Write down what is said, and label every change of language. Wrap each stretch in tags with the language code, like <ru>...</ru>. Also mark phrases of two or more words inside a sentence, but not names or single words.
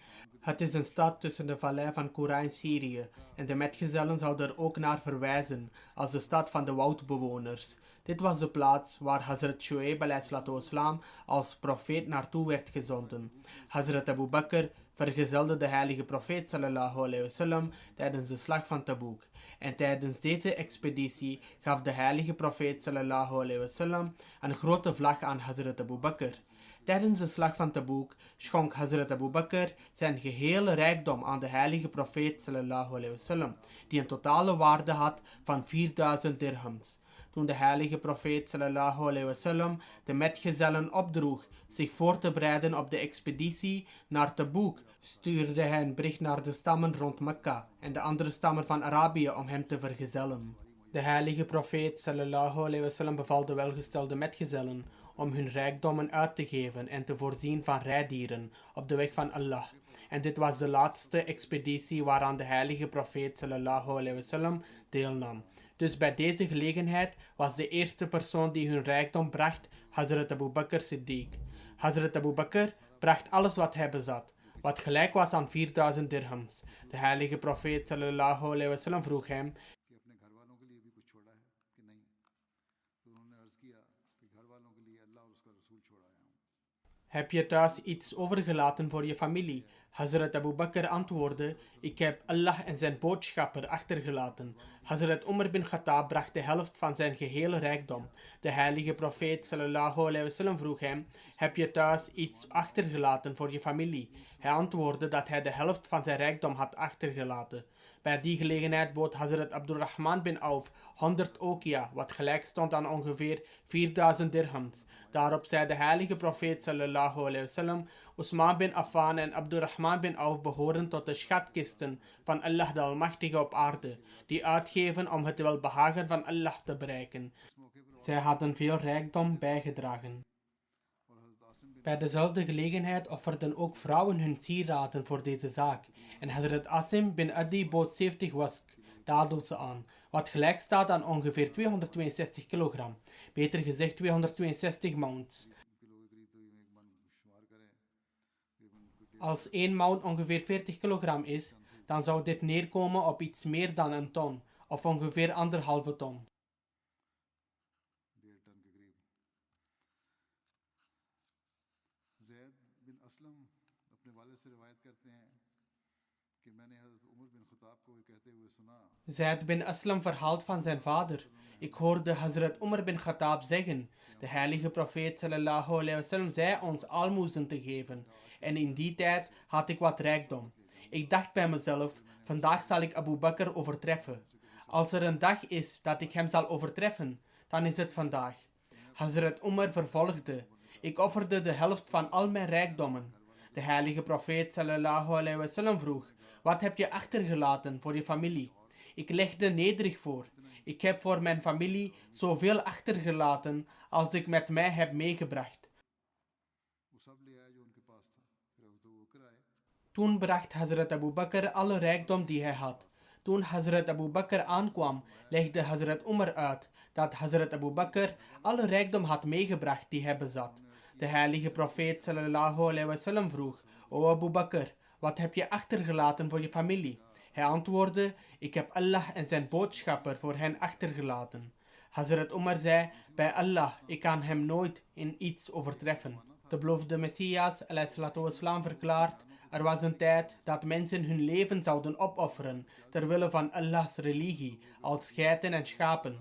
<nl>Het is een stad tussen de vallei van Qura en Syrië en de metgezellen zouden er ook naar verwijzen als de stad van de woudbewoners. Dit was de plaats waar Hazrat Shuaib a.s. als profeet naartoe werd gezonden. Hazrat Abu Bakr vergezelde de heilige profeet</nl> <ar>صلى الله عليه وسلم</ar> <nl>tijdens de slag van Taboek. En tijdens deze expeditie gaf de heilige profeet</nl> <ar>صلى الله عليه وسلم</ar> <nl>een grote vlag aan Hazrat Abu Bakr. Tijdens de slag van Taboek schonk Hazrat Abu Bakr zijn gehele rijkdom aan de heilige profeet</nl> <ar>صلى الله عليه وسلم,</ar> <nl>die een totale waarde had van 4000 dirhams. Toen de heilige profeet</nl> <ar>صلى الله عليه وسلم</ar> <nl>de metgezellen opdroeg zich voor te bereiden op de expeditie naar Taboek, stuurde hij een bericht naar de stammen rond Mekka en de andere stammen van Arabië om hem te vergezellen. De heilige profeet</nl> <ar>صلى الله عليه وسلم</ar> <nl>beval de welgestelde metgezellen om hun rijkdommen uit te geven en te voorzien van rijdieren op de weg van Allah. En dit was de laatste expeditie waaraan de heilige profeet</nl> <ar>صلى الله عليه وسلم</ar> <nl>deelnam. Dus bij deze gelegenheid was de eerste persoon die hun rijkdom bracht Hazrat Abu Bakr Siddiq. Hazrat Abu Bakr bracht alles wat hij bezat, wat gelijk was aan 4000 dirhams. De heilige profeet</nl> <ar>صلى الله عليه وسلم</ar> <nl>vroeg hem: heb je thuis iets overgelaten voor je familie? Hazrat Abu Bakr antwoordde: ik heb Allah en zijn boodschapper achtergelaten. Hazrat Umar bin Khattab bracht de helft van zijn gehele rijkdom. De heilige profeet</nl> <ar>صلى الله عليه وسلم</ar> <nl>vroeg hem: heb je thuis iets achtergelaten voor je familie? Hij antwoordde dat hij de helft van zijn rijkdom had achtergelaten. Bij die gelegenheid bood Hazrat Abdurrahman bin Auf 100 okia, wat gelijk stond aan ongeveer 4000 dirhams. Daarop zei de heilige profeet</nl> <ar>صلى الله عليه وسلم:</ar> <nl>Usman bin Affan en Abdurrahman bin Auf behoren tot de schatkisten van Allah de Almachtige op aarde, die uitgeven om het welbehagen van Allah te bereiken. Zij hadden veel rijkdom bijgedragen. Bij dezelfde gelegenheid offerden ook vrouwen hun sieraden voor deze zaak. En Hazrat Asim bin Adi bood 70 wask dadels aan, wat gelijk staat aan ongeveer 262 kilogram, beter gezegd 262 mounds. Als 1 mount ongeveer 40 kilogram is, dan zou dit neerkomen op iets meer dan een ton, of ongeveer 1,5 ton. Zaid bin Aslam verhaalt van zijn vader: ik hoorde Hazrat Umar bin Khattab zeggen: de heilige profeet</nl> <ar>صلى الله عليه وسلم</ar> <nl>zei ons aalmoezen te geven, en in die tijd had ik wat rijkdom. Ik dacht bij mezelf: vandaag zal ik Abu Bakr overtreffen. Als er een dag is dat ik hem zal overtreffen, dan is het vandaag. Hazrat Umar vervolgde: ik offerde de helft van al mijn rijkdommen. De heilige profeet</nl> <ar>صلى الله عليه وسلم</ar> <nl>vroeg: wat heb je achtergelaten voor je familie? Ik legde nederig voor: ik heb voor mijn familie zoveel achtergelaten als ik met mij heb meegebracht. Toen bracht Hazrat Abu Bakr alle rijkdom die hij had. Toen Hazrat Abu Bakr aankwam, legde Hazrat Umar uit dat Hazrat Abu Bakr alle rijkdom had meegebracht die hij bezat. De heilige profeet</nl> <ar>صلى الله عليه وسلم</ar> <nl>vroeg: O Abu Bakr, wat heb je achtergelaten voor je familie? Hij antwoordde: ik heb Allah en zijn boodschapper voor hen achtergelaten. Hazrat Umar zei: bij Allah, ik kan hem nooit in iets overtreffen. De beloofde Messias, wassalam, verklaart: er was een tijd dat mensen hun leven zouden opofferen ter wille van Allahs religie, als geiten en schapen.</nl>